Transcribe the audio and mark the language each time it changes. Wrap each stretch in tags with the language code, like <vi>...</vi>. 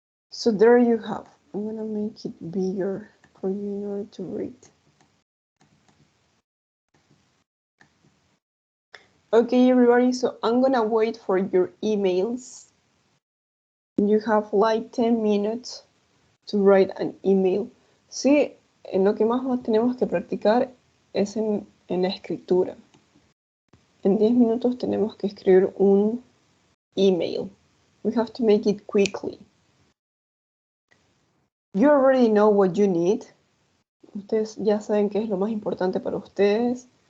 <en>So there you have. I'm going to make it bigger for you in order to read. Okay, everybody, so I'm going to wait for your emails. You have like 10 minutes to write an email.</en> <es>Sí, en lo que más tenemos que practicar es en la escritura. En 10 minutos tenemos que escribir un email.</es> <en>We have to make it quickly. You already know what you need.</en> <es>Ustedes ya saben qué es lo más importante para ustedes.</es>